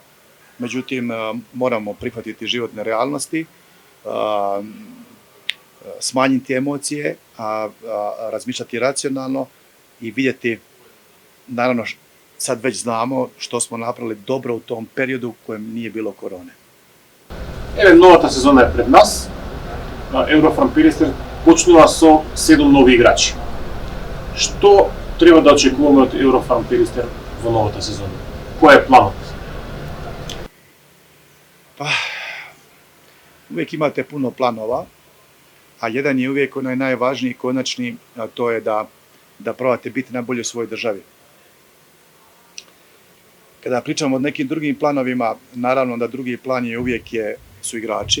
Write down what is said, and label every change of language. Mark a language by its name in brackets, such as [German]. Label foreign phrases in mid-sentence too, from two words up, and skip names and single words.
[Croatian] Međutim, moramo prihvatiti životne realnosti, smanjiti emocije, razmišljati racionalno i vidjeti, naravno sad već znamo što smo napravili dobro u tom periodu u kojem nije bilo korone. [Macedonian] Еве, новата сезона е пред нас. Еврофан Перистер почнува со 7 нови играчи. Што треба да очекуваме од Еврофан Перистер во новата сезона? Кој е планот? [Croatian] Pa, uvijek imate puno planova, a jedan je uvijek onaj najvažniji, konačni, a to je da probate biti najbolji u svojoj državi. Kada pričamo o nekim drugim planovima, naravno da drugi plan je uvijek su igrači.